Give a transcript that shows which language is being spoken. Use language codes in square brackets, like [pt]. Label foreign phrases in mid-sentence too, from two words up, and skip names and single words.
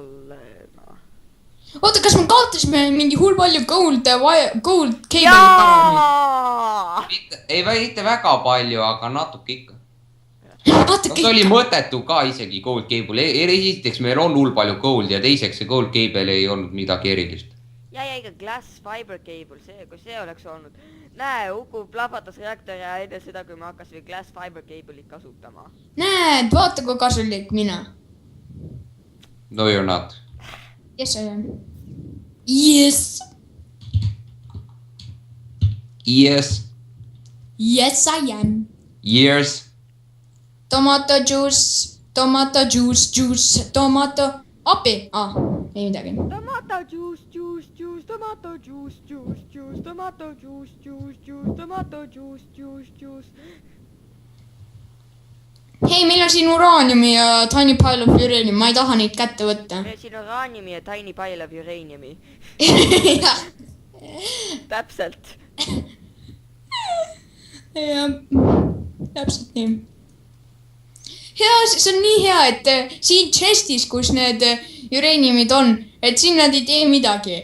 [et] Oota, kas me kaotasime mingi hull palju [en] gold cable'it [et] ära? Ei mitte väga palju, aga natuke ikka. Natuke See oli ikka. mõttetu ka isegi [en] gold cable. [et] Esiteks meil on hull palju gold ja teiseks see [en] gold cable [et] ei olnud midagi erilist. ja ikka [en] glass fiber cable, [et] kui see oleks olnud. Näe, Uku plahvatas reaktori ja enne seda, kui me hakkasime [en] glass fiber cable'it [et] kasutama. Näed, vaata kui kasulik mina. [en] No you're not. Yes, I am. Yes. Yes. Yes, I am. Years. Tomato juice, juice, tomato. [et] Appi. Ei midagi. [en] Tomato juice, tomato juice, tomato juice, tomato juice. [et] Hei, meil on siin uraaniumi ja [en] tiny pile of uranium, [et] ma ei taha neid kätte võtta. Siin on uraaniumi ja [en] tiny pile of uraniumi. [et] Jah. Täpselt. Jah, täpselt nii. Hea, see on nii hea, et siin chestis, kus need uraniumid on, et siin nad ei tee midagi.